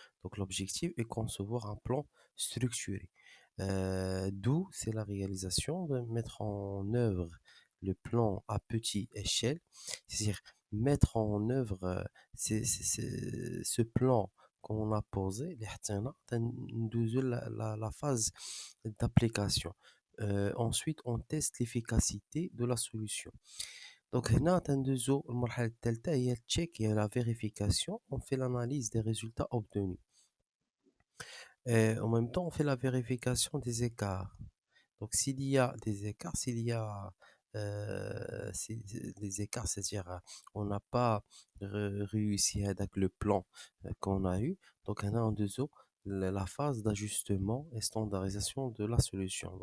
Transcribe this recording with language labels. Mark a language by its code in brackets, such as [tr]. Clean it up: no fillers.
[fr] Donc, l'objectif est concevoir un plan structuré. Do, c'est la réalisation, de mettre en œuvre le plan à petite échelle, c'est-à-dire mettre en œuvre ce plan qu'on a posé, la phase d'application. Ensuite, on teste l'efficacité de la solution. [ar] Donc, هنا تندوزو المرحلة الثالثة هي التشيك هي la vérification. [fr] On fait l'analyse des résultats obtenus. Et en même temps, on fait la vérification des écarts. Donc, s'il y a des écarts, s'il y a des écarts, c'est-à-dire on n'a pas réussi avec le plan qu'on a eu, donc on a en dessous la phase d'ajustement et standardisation de la solution.